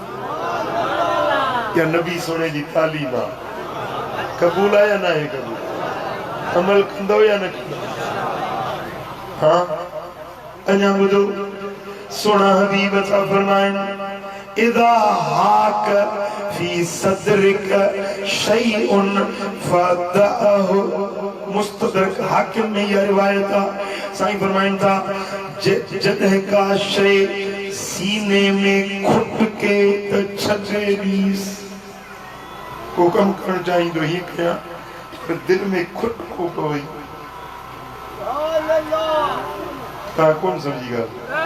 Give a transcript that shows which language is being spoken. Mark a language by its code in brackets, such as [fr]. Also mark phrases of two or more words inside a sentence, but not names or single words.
[sd] या नबी सोने जी तालीम आहे, क़बूल आहे या न आहे क़बूल? अमल कंदो या न कंदो? हाँ, अञा ॿुधो, सोना हबीब था फरमाइनि, [ar] إذا حاك في صدرك شيء فدعه. [sd] मुस्तदरक हाकिम में यह रिवायत आहे। साईं फरमाइनि था, जॾहिं का शइ सीने में खुट के त छॾे ॾींसि। को कमु करणु चाहींदो हीअं कयां, पर दिलि में खुट को पवई, तव्हां कोन सम्झी ॻाल्हि।